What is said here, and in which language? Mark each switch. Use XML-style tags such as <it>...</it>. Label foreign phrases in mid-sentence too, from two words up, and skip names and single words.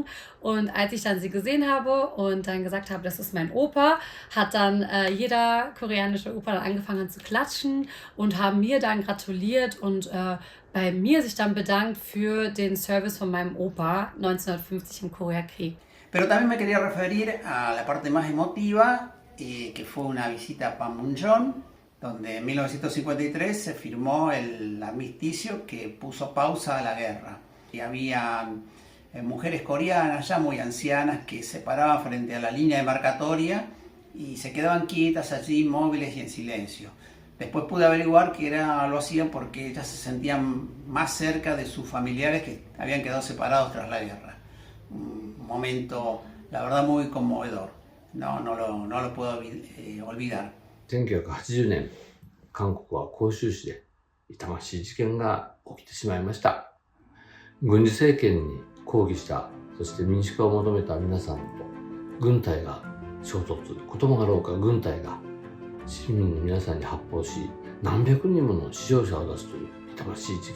<de>Und als ich dann sie gesehen habe und dann gesagt habe, das ist mein Opa, hat dann jeder koreanische Opa dann angefangen zu klatschen und haben mir dann gratuliert und bei mir sich dann bedankt für den Service von meinem Opa 1950 im Koreakrieg.</de> <es>Pero también me quería referir a la parte más emotiva, que fue una visita a Panmunjom, donde en 1953 se firmó el armisticio que puso pausa a la guerra. Y había mujeres coreanas ya muy ancianas que se paraban frente a la línea demarcatoria y se quedaban quietas allí, inmóviles y en silencio. Después pude averiguar que lo hacían porque ellas se sentían más cerca de sus familiares que habían quedado separados tras la guerra. Un momento, la verdad, muy conmovedor. No lo puedo olvidar.</es> <ja>1980 年、韓国は広州市で痛ましい事件が起きてしまいました。軍事政権に抗議した、そして民主化を求めた皆さんと軍隊が衝突、こともあろうか軍隊が市民の皆さんに発砲し、何百人もの死傷者を出すという痛ましい事件。</ja>